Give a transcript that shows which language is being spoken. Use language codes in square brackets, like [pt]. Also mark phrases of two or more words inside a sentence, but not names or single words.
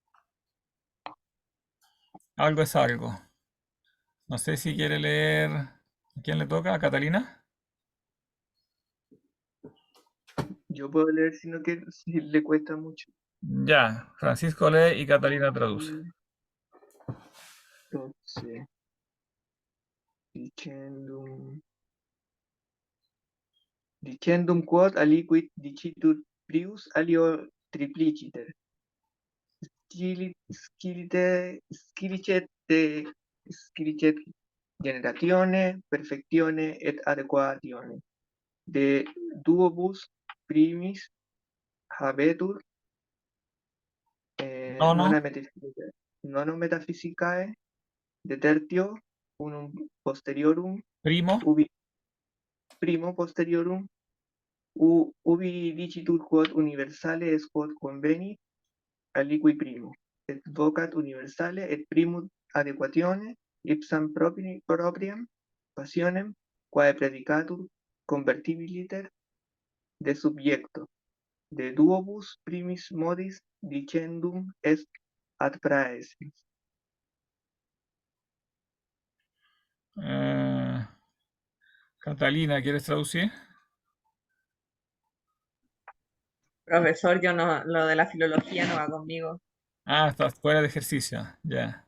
[es] Algo es algo. No sé si quiere leer. ¿A quién le toca? ¿A Catalina? Yo puedo leer si le cuesta mucho. Ya, Francisco lee y Catalina traduce. Entonces, [la] dicendum, dicendum quod aliquid dicitur prius alio tripliciter. Scilicet generatione, perfectione et adequatione. De duobus primis habetur [es] No, no. [la] nono metaphysicae, de tertio unum posteriorum, Primo. ubi primo posteriorum, ubi dicitur quod universale est quod convenit aliqui primo, et vocat universale et primum adequatione ipsam propriam passionem quae predicatur convertibiliter de subjecto, de duobus primis modis dicendum est ad praesens. [es] Eh, Catalina, ¿quieres traducir? Profesor, yo no, lo de la filología no va conmigo. Ah, estás fuera de ejercicio. Ya,